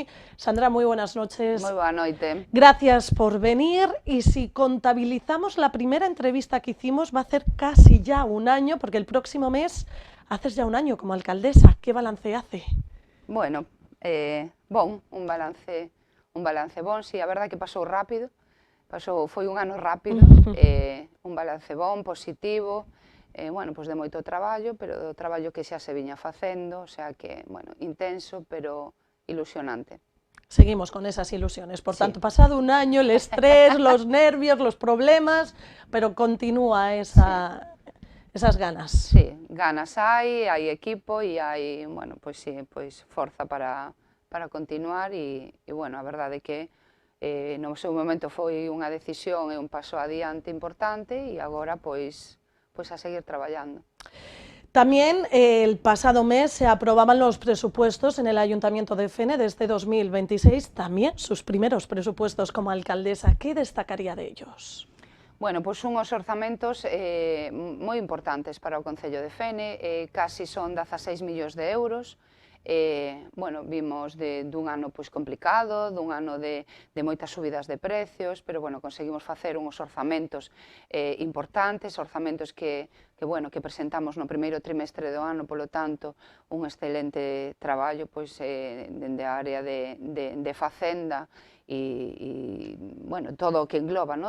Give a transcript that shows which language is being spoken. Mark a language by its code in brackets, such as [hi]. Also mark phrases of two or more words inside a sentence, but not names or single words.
[es] Sandra, muy buenas noches. [gl] Moi boa noite. [es] Gracias por venir, y si contabilizamos la primera entrevista que hicimos va a hacer casi ya un año, porque el próximo mes haces ya un año como alcaldesa. ¿Qué balance hace? [gl] Bueno, un balance bon, si, a verdade que pasou rápido, foi un ano rápido, un balance bon, positivo, bueno, pois de moito traballo, pero do traballo que xa se viña facendo, o sea que, bueno, intenso, pero ilusionante. [es] Seguimos con esas ilusiones, por tanto, pasado un año, el estrés, los nervios, los problemas, pero continúa esas ganas. [gl] Sí, ganas hai equipo e hai, bueno, pois sí, pois forza para continuar e, bueno, a verdade é que no seu momento foi unha decisión e un paso adiante importante e agora, pois a seguir traballando. [es] También el pasado mes se aprobaban los presupuestos en el Ayuntamiento de Fene de este 2026, también sus primeros presupuestos como alcaldesa. ¿Qué destacaría de ellos? [gl] Bueno, pois unhos orzamentos moi importantes para o Concello de Fene, casi son 16 millóns de euros. Bueno, vimos dun ano pois complicado, dun ano de moitas subidas de precios, pero bueno, conseguimos facer uns orzamentos importantes, orzamentos que presentamos no primeiro trimestre do ano, polo tanto, un excelente traballo pois dende a área de Facenda e bueno, todo o que engloba, no?